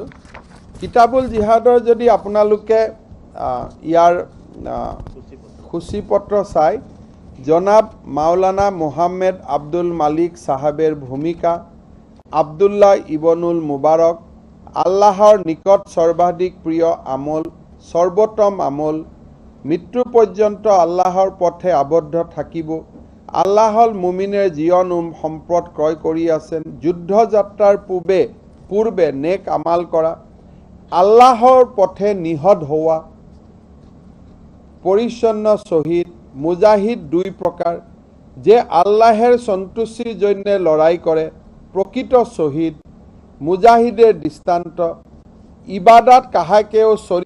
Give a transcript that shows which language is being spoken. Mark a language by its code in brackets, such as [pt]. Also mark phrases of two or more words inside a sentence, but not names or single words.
[as] কিতাবুল জিহাদৰ যদি আপোনালোকে ইয়াৰ সূচীপত্ৰ চাই, জনাব মাওলানা মোহাম্মদ আব্দুল মালিক সাহাবেৰ ভূমিকা, আব্দুল্লাহ ইবনুল মুবাৰক, আল্লাহৰ নিকট সৰ্বাধিক প্ৰিয় আমল, সৰ্বোত্তম আমল, মৃত্যু পৰ্যন্ত আল্লাহৰ পথে আবদ্ধ থাকিব, [bn] আল্লাহল মুমিনের জীবন সম্পদ ক্রয় করিয়াছেন, যুদ্ধ যাত্রার পূর্বে নেক আমাল করা, আল্লাহর পথে নিহত হওয়া, পরিচ্ছন্ন শহীদ, মুজাহিদ 2 প্রকার, যে আল্লাহের সন্তুষ্টির জন্য লড়াই করে, প্রকৃত শহীদ, মুজাহিদের দৃষ্টান্ত, ইবাদত কাহাকেও শরিক